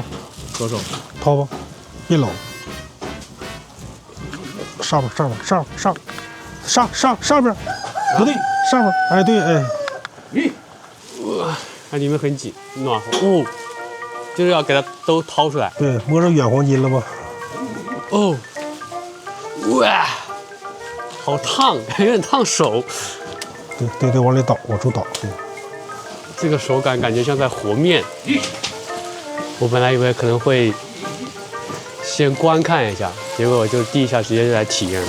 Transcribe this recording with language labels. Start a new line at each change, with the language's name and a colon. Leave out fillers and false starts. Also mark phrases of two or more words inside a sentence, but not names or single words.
Chinese: 左手掏吧，別摟，上邊，不对，上邊，哎對，哎，它裡面很緊，暖和，哦，就是要給它都掏出來。對，摸着軟黃金了吧？哦，哇，好燙，有點燙手。對，往裡倒，往出倒，對。這個手感感覺像在和面。我本來以為可能會先觀看一下，結果我就第一下直接就來體驗了。